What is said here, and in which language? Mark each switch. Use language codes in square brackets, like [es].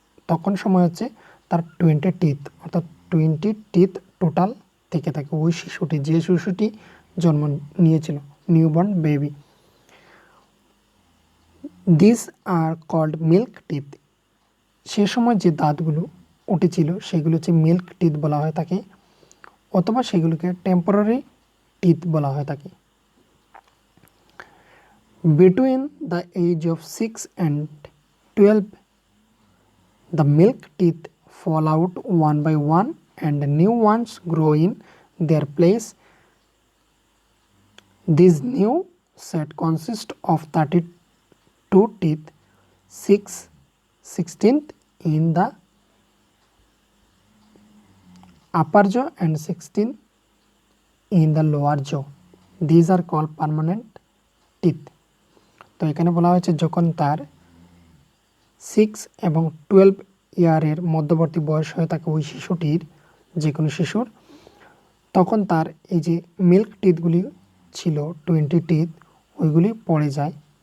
[bn] তখন সময় হচ্ছে তার 20 টিথ, অর্থাৎ 20 টিথ টোটাল থেকে থাকে ওই শিশুটি, যে শিশুটি জন্ম নিয়েছিল, newborn baby. [en] this are called milk teeth, [bn] সে সময় যে দাঁতগুলো উঠেছিল সেগুলো হচ্ছে মিল্ক টিথ বলা হয়ে থাকে, অথবা সেগুলোকে টেম্পোরারি টিথ বলা হয়ে থাকে। [en] Between the age of 6 and 12, the milk teeth fall out one by one and new ones grow in their place. This new set consists of 32 teeth, 16th in the upper jaw and 16 in the lower jaw. These are called permanent teeth. [bn] তো এখানে বলা হয়েছে যখন তার 6 এবং 12 ইয়ারের মধ্যবর্তী বয়স হয়ে থাকে ওই শিশুটির, যে কোনো শিশুর, তখন তার এই যে মিল্ক টিথগুলি ছিল 20 টিথ, ওইগুলি পড়ে যায়